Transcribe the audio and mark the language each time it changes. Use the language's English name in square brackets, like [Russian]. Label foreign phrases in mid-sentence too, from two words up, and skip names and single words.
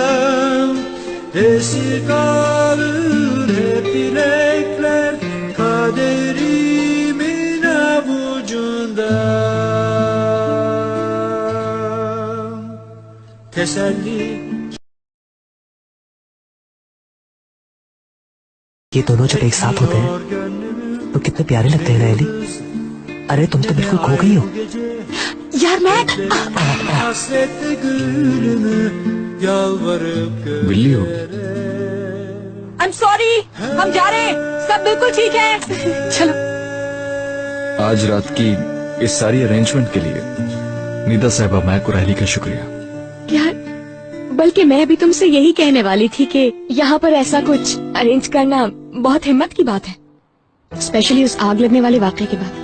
[Turkish] Esir kalır hep dilekler kaderimin avucunda. Teselli [Hindi] ये दोनों जब एक साथ होते हैं तो कितने प्यारे लगते हैं नैली। अरे तुम तो बिल्कुल खो गई हो। यार मैं [Turkish] hasretle gülümü yalvarıp [Hindi] बिल्ली हो? [English] I'm sorry, [Hindi] हम जा रहे हैं, सब बिल्कुल ठीक है। चलो। आज रात की इस सारी अरेंजमेंट के लिए नीता साहिबा मैं कुरैली का शुक्रिया। यार बल्कि मैं भी तुमसे यही कहने वाली थी कि यहाँ पर ऐसा कुछ अरेंज करना बहुत हिम्मत की बात है, स्पेशली उस आग लगने वाले वाकये के बाद।